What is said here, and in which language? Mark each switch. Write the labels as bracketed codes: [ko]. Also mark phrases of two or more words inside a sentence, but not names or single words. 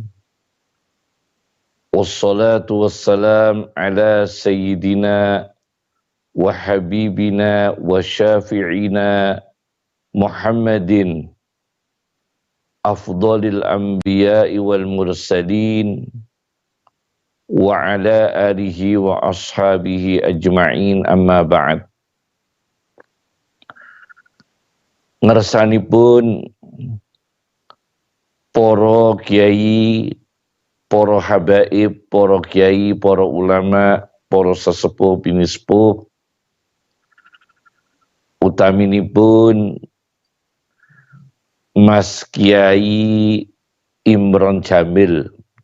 [ar] والصلاة والسلام على سيدنا وحبيبنا وشفيعنا محمد أفضل الأنبياء والمرسلين وعلى آله وأصحابه أجمعين أما بعد. [jv] Ngersanipun para kiai, para habaib, para kiai, para ulama, para sesepuh pinispuh, utaminipun Mas Kiai Imron Jamil,